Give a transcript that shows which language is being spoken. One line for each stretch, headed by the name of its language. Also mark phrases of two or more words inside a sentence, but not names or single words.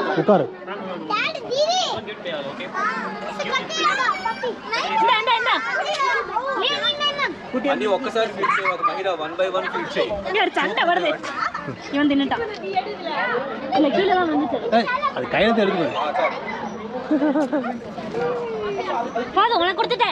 Tamil: உட்காரு.
Telugu: అన్ని ఒక్కసారి ఫీడ్ చేయవద్దు మహిళ 1 by 1 ఫీడ్ చేయి.
Tamil: சண்டை வருது. இவன் தின்னுட்டான். இல்ல கீழ தான் வந்துச்சு. அது கையில எடுக்கணும். பாது உனக்கு கொடுத்துட்டேன்.